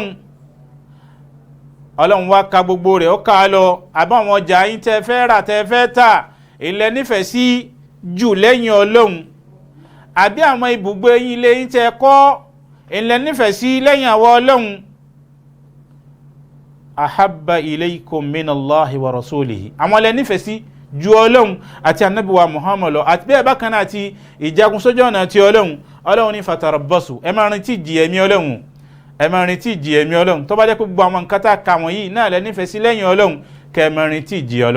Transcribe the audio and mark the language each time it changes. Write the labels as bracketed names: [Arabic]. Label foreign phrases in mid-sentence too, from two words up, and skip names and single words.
[Yoruba] Ọlọ́run wá ka gbogbo rẹ̀ ó ká lọ, àbí àwọn ọjà yín tẹ́ fẹ́ rà tẹ́ fẹ́ tà ilẹ̀ nífẹ̀ẹ́ sí jù lẹ́yìn Ọlọ́run, àbí àwọn ibùgbé yín ilé yín tẹ́ kọ́ ilẹ̀ nífẹ̀ẹ́ sí lẹ́yìn àwọ̀ Ọlọ́run. [Arabic] أحب إليكم من الله ورسوله, [Yoruba] àwọn ilẹ̀ nífẹ̀ẹ́ sí ju Ọlọ́run àti ànábì wa Muhammad lọ, àti bẹ́ẹ̀ bákan náà àti ìjagun sójú ọ̀nà ti Ọlọ́run. Ọlọ́run ní fatarabbasu, ẹ máa retí ìjì ẹ̀mí Ọlọ́run, ẹ máa retí ìjì ẹ̀mí Ọlọ́run. Tó bá jẹ́ pé gbogbo àwọn nǹkan tá a kà wọ̀nyí náà lẹ nífẹ̀ẹ́ sí lẹ́yìn Ọlọ́run, kẹ́ ẹ máa retí ìjì Ọlọ́run.